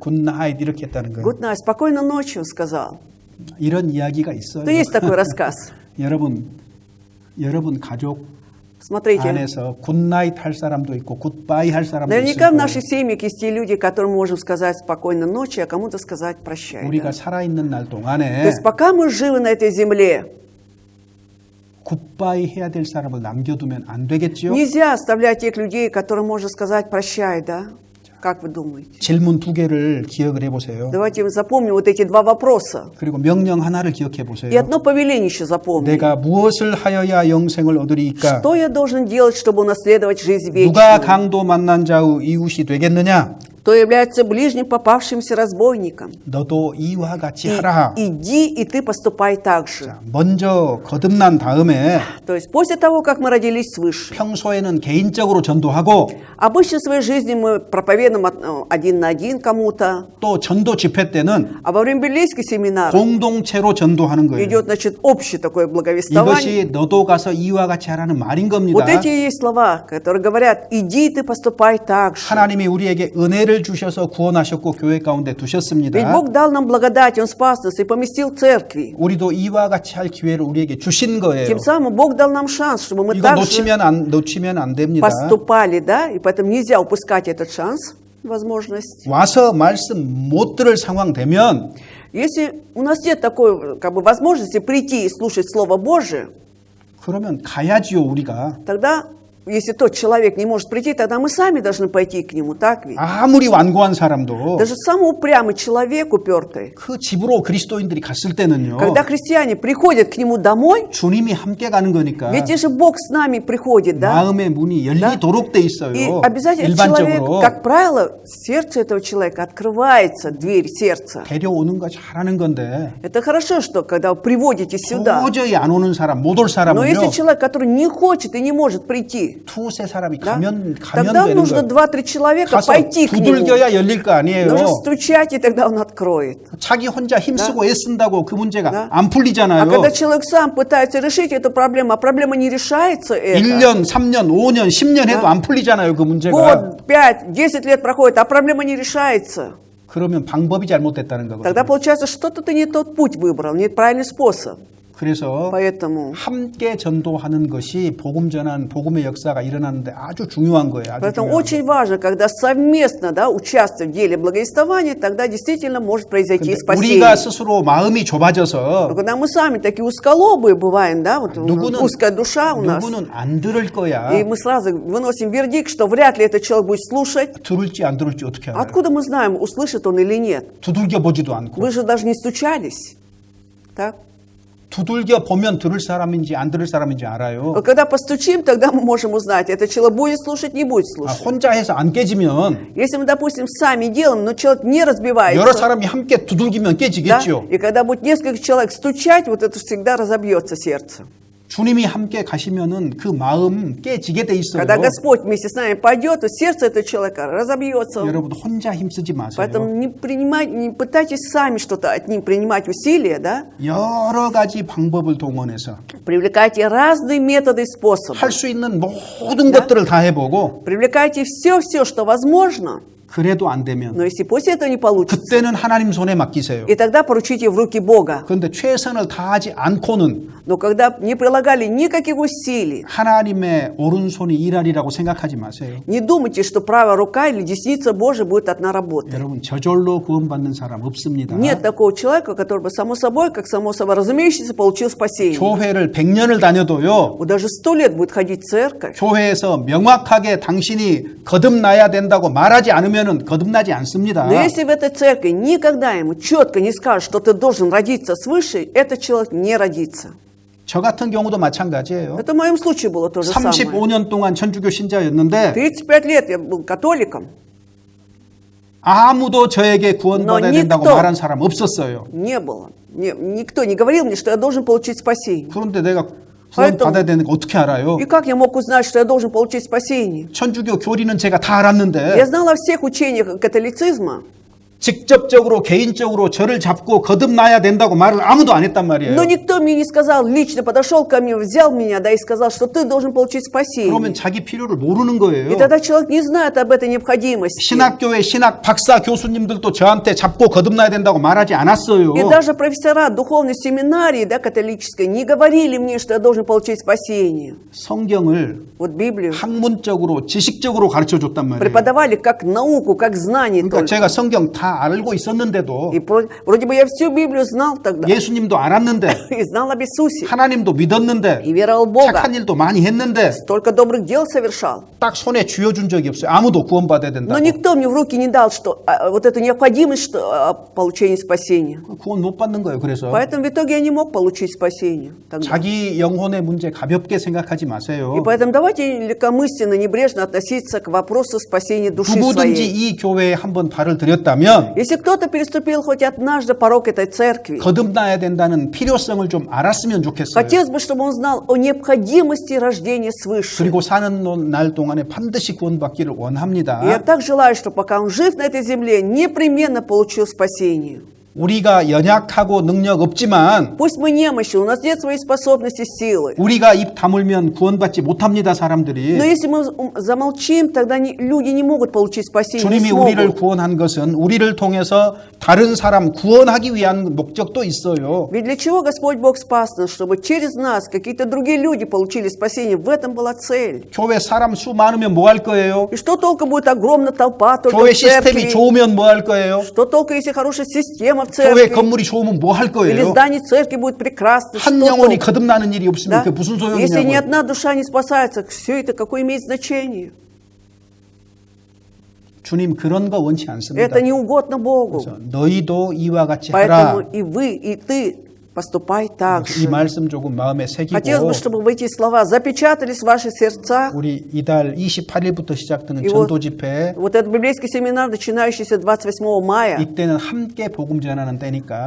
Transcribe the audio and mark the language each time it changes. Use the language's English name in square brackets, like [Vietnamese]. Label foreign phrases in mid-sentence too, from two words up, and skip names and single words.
[Korean] 굿나잇 이렇게 했다는 거예요. [English] Good night, [Russian] спокойной ночи, он сказал. [Korean] 이런 이야기가 있어요. [Russian] То есть такой рассказ. [Korean] 여러분 가족 [Russian] Смотрите, [Korean] 안에서 굿나잇 할 사람도 있고 굿바이 할 사람도 있을 [Russian] наверняка в [Korean] 거예요. [Russian] наших семьях есть те люди, которым можем сказать спокойной ночи, а кому-то сказать прощай. [Korean] 우리가 [Russian] Да? [Korean] 살아있는 날 [Russian] То [Korean] 동안에 [Russian] есть пока мы живы на этой земле, [Korean] 굿바이 해야 될 사람을 남겨두면 안 되겠지요? [Russian] нельзя оставлять тех людей, которым можно сказать прощай, да? Как вы думаете? [Korean] 질문 두 개를 기억을 해보세요. [Russian] Давайте запомним вот эти два вопроса. [Korean] 그리고 명령 하나를 기억해 [Russian] И [Korean] 보세요. [Russian] одно повеление еще запомним. [Korean] 내가 무엇을 하여야 영생을 얻으리이까? [Russian] Что я должен делать, чтобы унаследовать жизнь [Korean] 누가 [Russian] вечную? [Korean] 강도 만난 자의 이웃이 되겠느냐? [Russian] Кто является ближним попавшимся разбойником? [Korean] 너도 이와 같이 하라. [Russian] Иди, и ты поступай так же. [Korean] 자, 먼저 거듭난 다음에 [Russian] То есть после того, как мы родились свыше, [Korean] 평소에는 개인적으로 전도하고 [Russian] обычно в своей жизни мы проповедуем один на один кому-то, [Korean] 또 전도 집회 때는 [Russian] а во время библейских семинаров [Korean] 공동체로 전도하는 거예요. [Russian] идет, значит, общее такое благовествование. [Korean] 이것이 너도 가서 이와 같이 하라는 말인 겁니다. [Russian] Вот эти и есть слова, которые говорят, иди, ты поступай так же. [Korean] 하나님이 우리에게 은혜를 주셔서 구원하셨고 교회 가운데 [Russian] Ведь [Korean] 두셨습니다. [Russian] Бог дал нам благодать, Он спас нас и поместил в церкви. [Korean] 우리도 이와 같이 할 기회를 우리에게 주신 거예요. [Russian] Тем самым Бог дал нам шанс, чтобы мы [Korean] 이거 [Russian] также [Korean] 놓치면 안 됩니다. [Russian] поступали, да, и поэтому нельзя упускать этот шанс, возможность. [Korean] 와서 말씀 못 들을 상황 되면 [Russian] Если у нас нет такой как бы возможности прийти и слушать Слово Божие, [Korean] 그러면 가야지요 우리가. [Russian] тогда, если тот человек не может прийти, тогда мы сами должны пойти к нему, так ведь? [Korean] 아무리 완고한 사람도 [Russian] Даже самый упрямый человек, упертый, [Korean] 그 집으로 그리스도인들이 갔을 때는요. [Russian] когда христиане приходят к нему домой, [Korean] 주님이 함께 가는 거니까 [Russian] ведь же Бог с нами приходит, да? [Korean] 마음의 문이 열리도록 돼 있어요. [Russian] И обязательно человек, [Korean] 일반적으로 [Russian] как правило, сердце этого человека открывается, дверь сердца. [Korean] 데려오는 거 잘하는 건데 [Russian] Это хорошо, что когда вы приводите сюда. [Korean] 도저히 안 오는 사람, 못 올 [Russian] Но [Korean] 사람은요. [Russian] если человек, который не хочет и не может прийти, [Korean] 두세 사람이 [Russian] да, [Korean] 가면 [Russian] тогда [Korean] 되는 [Russian] нужно [Korean] 거예요. [Russian] 2-3 человека [Korean] 가서 [Russian] пойти к нему. [Korean] 두들겨야 열릴 거 아니에요. [Russian] Нужно стучать, и тогда он откроет. [Korean] 자기 혼자 힘쓰고 애쓴다고 그 문제가 [Russian] Да. [Korean] 안 풀리잖아요. [Russian] А когда человек сам пытается решить эту проблему, а проблема не решается, это [Korean] 1년, 3년, 5년, 10년 해도 [Russian] Да. [Korean] 안 풀리잖아요. 그 문제가. [Russian] год, 5, 10 лет проходит, а проблема не решается. [Korean] 그러면 방법이 잘못됐다는 거거든요. [Russian] Тогда получается, что-то ты не тот путь выбрал, не правильный способ. [Korean] 그래서 [Russian] Поэтому, [Korean] 함께 전도하는 것이 복음 전환, 복음의 역사가 일어나는데 아주 중요한 거예요. 아주 [Russian] поэтому [Korean] 중요한 [Russian] очень важно, когда совместно, да, участвуют в деле благовествования, тогда действительно может произойти [Korean] 근데 [Russian] спасение. [Korean] 우리가 스스로 마음이 좁아져서 [Russian] Но когда мы сами такие узколобые бываем, да, вот [Korean] 누구는, [Russian] узкая душа у нас, [Korean] 누구는 안 들을 거야. [Russian] и мы сразу выносим вердикт, что вряд ли этот человек будет слушать. [Korean] 들을지 안 들을지 어떻게 알아요? [Russian] Откуда мы знаем, услышит он или нет? [Korean] 두들겨 보지도 않고. [Russian] Вы же даже не стучались. Так? [Korean] 두들겨 보면 들을 사람인지 안 들을 사람인지 알아요. [Russian] Но когда постучим, тогда мы можем узнать, этот человек будет слушать, не будет [Korean] 아, [Russian] слушать. [Korean] 혼자 해서 안 깨지면 [Russian] Если мы, допустим, сами делаем, но человек не [Korean] 여러 [Russian] разбивается, [Korean] 사람이 함께 두들기면 [Russian] да, [Korean] 깨지겠죠. [Russian] и когда будет несколько человек стучать, вот это всегда разобьется сердце. [Korean] 주님이 함께 가시면은 그 마음 깨지게 돼 있어요. [Russian] Когда Господь вместе с нами пойдет, то сердце этого человека разобьется. [Korean] 여러분 혼자 힘쓰지 마세요. [Russian] Поэтому не пытайтесь сами что-то от них принимать усилия, да? [Korean] 여러 가지 방법을 동원해서 [Russian] Привлекайте разные методы и способы. [Korean] 할 수 있는 모든 것들을 다 해보고 [Russian] Привлекайте все, что возможно. [Korean] 그래도 안 되면 [Russian] Но если после этого не получится, [Korean] 그때는 하나님 손에 맡기세요. [Russian] и тогда поручите в руки Бога. [Korean] 그런데 최선을 다하지 않고는 [Russian] Но когда не прилагали никаких усилий, [Korean] 하나님의 오른손이 일하리라고 생각하지 마세요. [Russian] не думайте, что правая рука или десница Божия будет одна работа. [Korean] 여러분 저절로 구원받는 사람 없습니다. [Russian] Нет такого человека, который бы само собой, как само собой разумеющийся, получил спасение. [Korean] 교회를 100년을 다녀도요. [Russian] Вот даже 100 лет будет ходить в церковь. [Korean] 교회에서 명확하게 당신이 거듭나야 된다고 말하지 않으면 거듭나지 않습니다. [Russian] Но если в этой церкви никогда ему четко не скажут, что ты должен родиться свыше, этот человек не родится. [Korean] 저 같은 경우도 마찬가지예요. [Russian] Это в моем случае было то же самое. [Korean] 35년 동안 천주교 신자였는데 [Russian] 35 лет я был католиком. [Korean] 아무도 저에게 구원받아야 된다고 [Russian] никто. [Korean] 말한 사람 없었어요. [Russian] Не было. Никто не говорил мне, что я должен получить спасение. [Korean] 그런데 내가 구원받아야 되는 거 어떻게 알아요? [Russian] И как я мог узнать, что я должен получить спасение? [Korean] 천주교 교리는 제가 다 알았는데 [Russian] Я знала о всех учениях католицизма, [Korean] 직접적으로 개인적으로 저를 잡고 거듭나야 된다고 말을 아무도 안 했단 말이에요. [Russian] но никто мне не сказал, лично подошел ко мне, взял меня, да, и сказал, что ты должен получить спасение. [Korean] 그러면 자기 필요를 모르는 거예요. [Russian] И тогда человек не знает об этой необходимости. [Korean] 신학교의 신학 박사 교수님들도 저한테 잡고 거듭나야 된다고 말하지 않았어요. [Russian] И даже профессора духовной семинарии, да, католической, не говорили мне, что я должен получить спасение. [Korean] 성경을 [Russian] Вот Библию [Korean] 학문적으로 지식적으로 가르쳐 줬단 말이에요. [Russian] преподавали как науку, как знание [Korean] 그러니까 [Russian] только. [Korean] 제가 성경 다 알고 있었는데도 [Russian] И вроде бы я всю Библию знал тогда. [Korean] 예수님도 알았는데 [Russian] И знал об Иисусе. [Korean] 하나님도 믿었는데 [Russian] И веровал в Бога. [Korean] 착한 일도 많이 했는데 [Russian] Столько добрых дел совершал. [Korean] 딱 손에 쥐어준 적이 없어요. 아무도 구원받아야 [Russian] Но [Korean] 된다고. [Russian] никто мне в руки не дал, что вот эту необходимость что, получения спасения. [Korean] 구원 못 받는 거예요. 그래서 [Russian] Поэтому в итоге я не мог получить спасение. тогда. [Korean] 자기 영혼의 문제 가볍게 생각하지 마세요. [Russian] И поэтому давайте легкомысленно, небрежно относиться к вопросу спасения души [Korean] 누구든지 [Russian] своей. [Korean] 이 교회에 한번 발을 들였다면 [Russian] Если кто-то переступил хоть однажды порог этой церкви, [Korean] 거듭나야 된다는 필요성을 좀 알았으면 좋겠어요. [Russian] хотелось бы, чтобы он знал о необходимости рождения свыше. [Korean] 그리고 사는 날 동안에 반드시 구원받기를 [Russian] И я [Korean] 원합니다. [Russian] так желаю, что пока он жив на этой земле, непременно получил спасение. [Korean] 우리가 연약하고 능력 없지만 [Russian] Пусть мы немощны, у нас нет своей способности, силы. [Korean] 우리가 입 다물면 구원받지 못합니다. [Russian] Но [Korean] 사람들이. [Russian] если мы замолчим, тогда люди не могут получить спасение. Не [Korean] 주님이 우리를 [Russian] смогут. [Korean] 구원한 것은 우리를 통해서 다른 사람 구원하기 위한 목적도 있어요. [Russian] Ведь для чего Господь Бог спас нас? Чтобы через нас какие-то другие люди получили спасение. В этом была цель. [Korean] 교회 사람 수 많으면 뭐 할 거예요? [Russian] И что толку будет огромная толпа только [Korean] 교회 [Russian] в церкви? [Korean] 시스템이 좋으면 뭐 할 거예요? [Russian] Что толку, если хорошая система в [Korean] 교회 [Russian] церкви? [Korean] 건물이 좋으면 뭐 할 [Russian] Или [Korean] 거예요? [Russian] здание церкви будет прекрасно? [Korean] 한 [Russian] Что [Korean] 영혼이 [Russian] толку? [Korean] 거듭나는 일이 없으면 [Russian] Да? [Korean] 그게 무슨 [Russian] Если ни [Korean] 소용이냐고요. [Russian] одна душа не спасается, все это какое имеет значение? [Korean] 주님 그런 거 원치 않습니다. [Russian] Это не угодно Богу. [Korean] 그래서 너희도 이와 같이 [Russian] Поэтому [Korean] 하라. [Russian] и вы, и ты поступай так [Korean] 이 [Russian] же. [Korean] 말씀 조금 마음에 새기고 [Russian] Хотелось бы, чтобы эти слова запечатались в ваших сердцах. [Korean] 우리 이달 28일부터 시작되는 이거- 전도 집회 [Russian] Вот этот библейский семинар, начинающийся 28 мая. [Korean] 이때는 함께 복음 전하는 때니까